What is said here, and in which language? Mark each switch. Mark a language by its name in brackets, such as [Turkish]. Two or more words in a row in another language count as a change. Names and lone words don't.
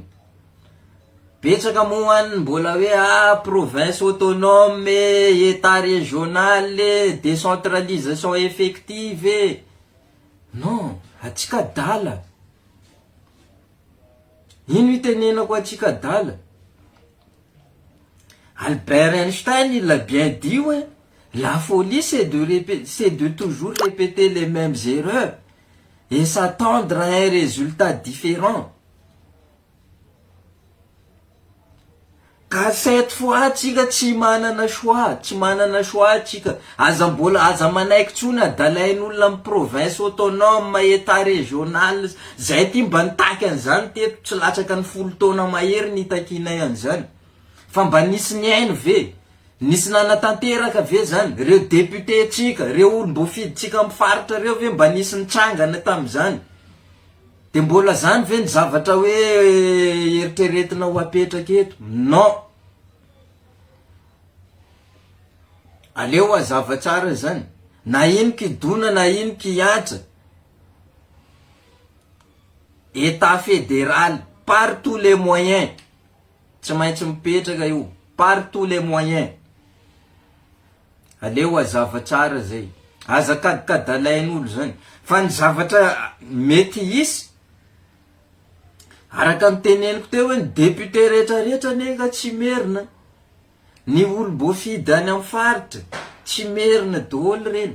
[Malagasy] Betsaka moany mbola hoe [French] province autonome, état régional, décentralisation effective. [Malagasy] Non, atsika dala. Ino itenenako atsika dala? [French] Albert Einstein il l'a bien dit, ouais. La folie c'est de toujours répéter les mêmes erreurs et s'attendre à un résultat différent. [Malagasy] Ka [French] cette fois [Malagasy] atsika tsy manana choix atsika. Aza manaiky tsony adalain'olona amin'ny [French] province autonome, état régional, [Malagasy] zay ty mba nitaky an'izany teto, tsy latsaka ny 10 taona mahery nitakinay an'izany. Fa mba nisy ny aino ve? Nisy nanatanteraka ve zany? Reo député atsika, reo olo mbo fiditsika amin'ny faritra reo ve mba nisy nitsangana tam'izany? De mbola zany ve ny zavatra hoe eritreretina ho apetraka eto? Non. Aleo azava tsara zany. Na ino kidona, na ino kiatra. [French] état fédéral par tous les moyens, [Malagasy] tsy maintsy mipetraka io [French] par tous les moyens. [Malagasy] Aleo azava tsara zay, azakadikadalain'olo zany. Fa ny zavatra mety isy, araka miteneniko teo hoe ny député rehetrarehetra nega tsy merina, ny olo bofidy any amin'ny faritra tsy merina daholo reny.